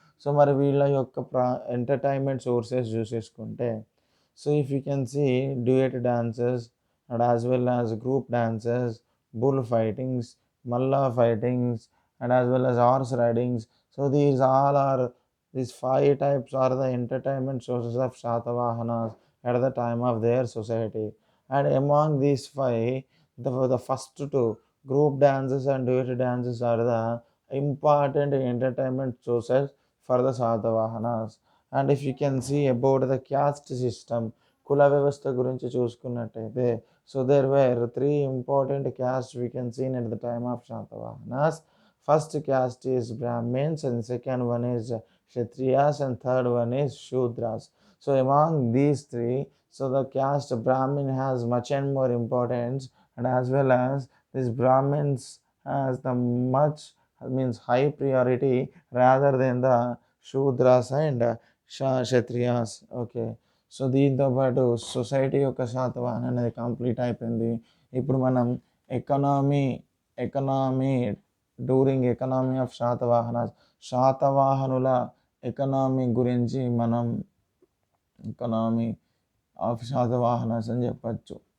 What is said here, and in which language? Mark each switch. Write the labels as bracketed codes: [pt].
[en] so [te] మరి వీళ్ళ యొక్క entertainment sources చూసేసుకుంటే, [en] So if you can see duet dances and as well as group dances, bull fightings, malla fightings, and as well as horse ridings. So these 5 types are the entertainment sources of Shatavahanas at the time of their society. And among these 5, the first 2 group dances and duet dances are the important entertainment sources for the Shatavahanas. And if you can see about the caste system, [te] కుల వ్యవస్థ గురించి చూసుకున్నట్టయితే, [en] so there were 3 important castes we can see at the time of Shatavahanas. First caste is Brahmins, and second one is Kshatriyas, and third one is Shudras. So among these 3, so the caste Brahmin has much and more importance and as well as this Brahmins has the much means high priority rather than the Shudras and Kshatriyas. [te] Okay, so దీంతో పాటు society యొక్క శాతవాహన అనేది complete అయిపోయింది. ఇప్పుడు మనం economy economy during economy of శాతవాహనుల economy గురించి మనం ఎకనామీ ఆఫ్ శాతవాహనస్ అని చెప్పచ్చు.